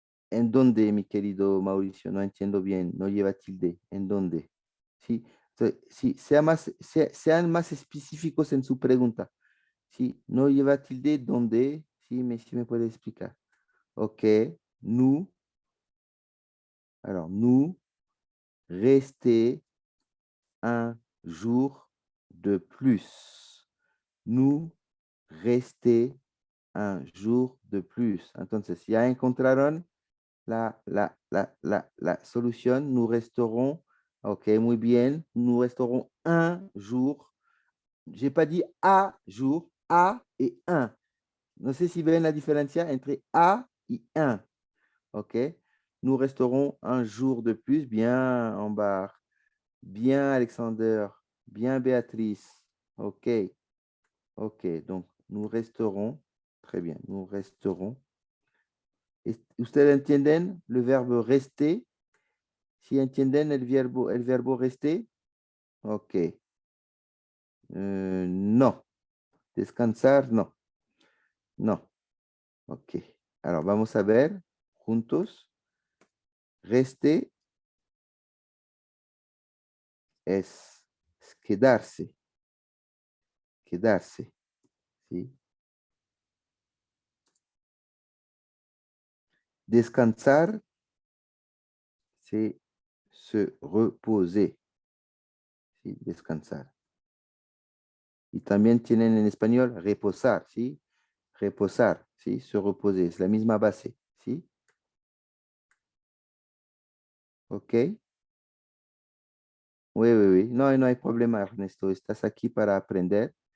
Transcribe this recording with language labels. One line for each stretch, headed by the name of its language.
Spanish: ¿En dónde, mi querido Mauricio? No entiendo bien, no lleva tilde. ¿En dónde? Sí, sí, sean más específicos en su pregunta. Sí, no lleva tilde, ¿dónde? Sí, si me puede explicar.
French: Ok, nous, alors nous, rester un jour de plus. Nous, rester un jour de plus.
Spanish: Entonces, ya encontraron la solución.
French: Nous resterons, ok,
Spanish: muy bien.
French: Nous resterons un jour. Je n'ai pas dit à jour, à et un.
Spanish: No sé si ven la diferencia entre
French: à et un. Ok. Nous resterons un jour de plus.
Spanish: Bien, Ambar. Bien, Alexander. Bien, Béatrice. Ok. Ok.
French: Donc, nous resterons. Très bien. Nous resterons.
Spanish: ¿Ustedes entienden el verbo rester? ¿Sí entienden el verbo rester? Ok. No. Descansar, no. No. Ok. Alors, vamos a ver juntos. Rester es quedarse. Quedarse. ¿Sí?
French: Descansar, c'est se reposer.
Spanish: ¿Sí? Descansar. Y también tienen en español reposar, ¿sí? Reposar, ¿sí? Se reposer, es la misma base, ¿sí? Ok.
French: Oui, oui, oui.
Spanish: No, no hay problema, Ernesto. Estás aquí para aprender.